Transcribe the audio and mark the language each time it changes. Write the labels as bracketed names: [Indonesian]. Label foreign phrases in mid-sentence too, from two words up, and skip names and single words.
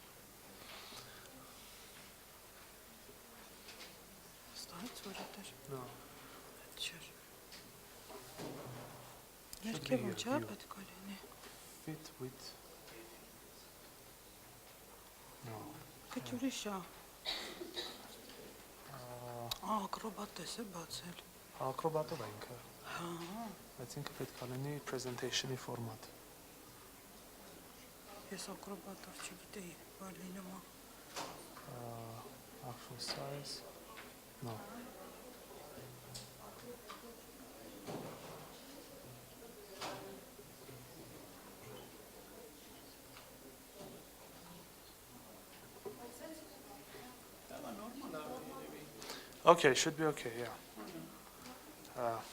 [English] No. Fit with. No. [Armenian] Acrobat-ով է ինքը։ Բայց ինքը պետք է լինի [English] presentation-ի format։ [Armenian] Ես acrobat-ով չգիտեի, բար լինում է։ [English] Actual size. No. Okay, should be okay, yeah.